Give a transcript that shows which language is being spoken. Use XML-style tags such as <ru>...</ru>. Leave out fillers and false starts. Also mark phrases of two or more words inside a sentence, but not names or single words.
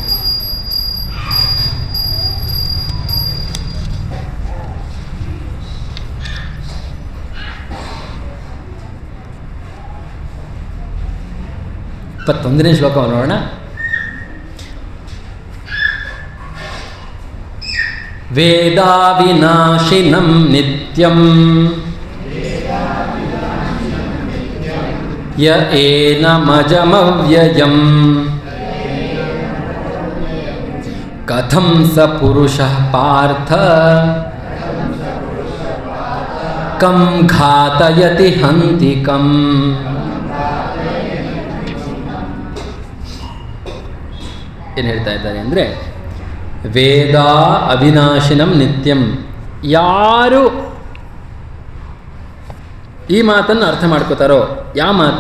<kn>ಇಪ್ಪತ್ತೊಂದನೇ ಶ್ಲೋಕವನ್ನು ನೋಡೋಣ.</kn> <sa>ವೇದಾವಿನಾಶಿನಂ ನಿತ್ಯಂ ಯ ಏನಮಜಮವ್ಯಯಂ ಕಥಂ ಸ ಪುರುಷಃ ಪಾರ್ಥ ಕಂ ಘಾತಯತಿ ಹಂತಿಕಂ.</sa> <kn>ಏನು ಹೇಳ್ತಾ ಇದ್ದಾರೆ ಅಂದರೆ,</kn> <sa>ವೇದ ಅವಿನಾಶಿನಂ ನಿತ್ಯಂ.</sa> <kn>ಯಾರು ಈ ಮಾತನ್ನು ಅರ್ಥ ಮಾಡ್ಕೋತಾರೋ, ಯಾವ ಮಾತು?</kn>